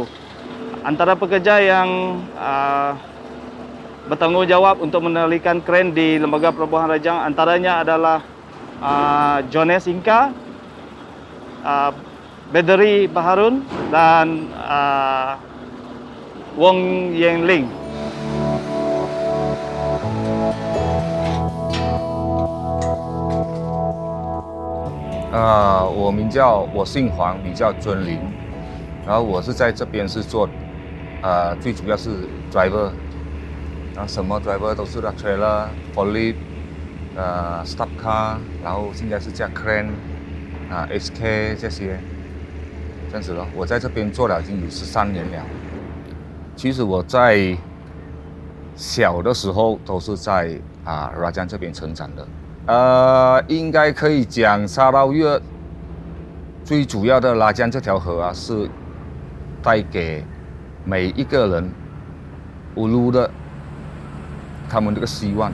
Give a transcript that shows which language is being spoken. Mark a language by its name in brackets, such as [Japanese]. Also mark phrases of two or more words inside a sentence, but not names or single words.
[Malay] Antara pekerja yang bertanggungjawab untuk mengendalikan kren di Lembaga Pelabuhan Rejang antaranya adalah Jones Inka, Bedri Baharun, dan Wong Yang Ling. [Chinese] 我姓黄，名叫尊林，然后我是在这边是做，最主要是 driver， 然后什么 driver 都是的 [English] trailer、forklift、stop car， [Chinese] 然后现在是加 crane、SK 这些，这样子咯。我在这边做了已经有13年了。其实我在小的时候都是在Rajang 这边成长的。应该可以讲沙捞越最主要的拉江这条河是带给每一个人无路的他们这个希望。